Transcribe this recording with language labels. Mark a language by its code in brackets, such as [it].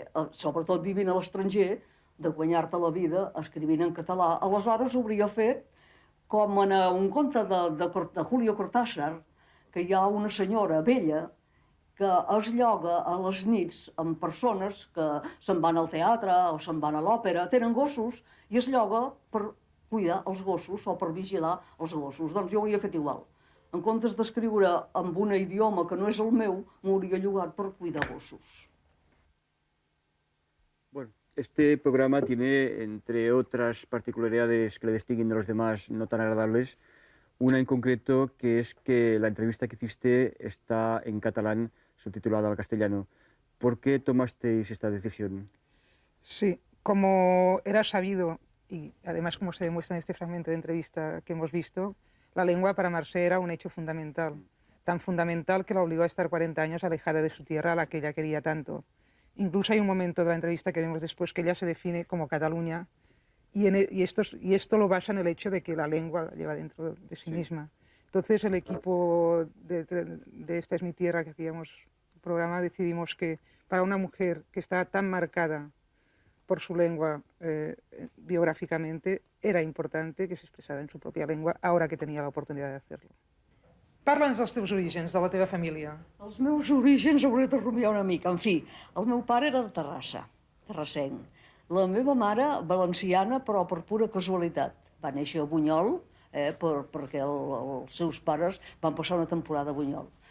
[ca] sobretot vivint a l'estranger, de guanyar-te la vida escrivint en català, aleshores hauria fet com en un conte de Julio Cortázar, que hi ha una senyora vella que es lloga a les nits amb persones que se'n van al teatre o se'n van a l'òpera, tenen gossos, i es lloga per cuidar els gossos o per vigilar els gossos. Doncs jo hauria fet igual. En comptes d'escriure amb un idioma que no és el meu, m'hauria llogat per cuidar gossos. [es] Bueno, este programa tiene, entre otras particularidades que le distinguen de los demás no tan agradables, una en concreto, que es que la entrevista que hiciste está en catalán, subtitulada al castellano. ¿Por qué tomasteis esta decisión? Sí, como era sabido, y además como se demuestra en este fragmento de entrevista que hemos visto, la lengua para Mercè era un hecho fundamental, tan fundamental que la obligó a estar 40 años alejada de su tierra, a la que ella quería tanto. Incluso hay un momento de la entrevista que vemos después que ella se define como Cataluña, y esto lo basa en el hecho de que la lengua la lleva dentro de sí misma. Entonces el equipo de Esta es mi tierra, que hacíamos el programa, decidimos que para una mujer que está tan marcada por su lengua biográficamente, era importante que se expressara en su pròpia lengua, ahora que [ca] tenia l'oportunitat [es] de hacerlo. [ca] Parla'ns dels teus orígens, de la teva família. Els meus orígens hauré de rumiar una mica. En fi, el meu pare era de Terrassa, terrassenc. La meva mare, valenciana, però per pura casualitat. Va néixer a Bunyol, perquè els seus pares van passar una temporada a Bunyol.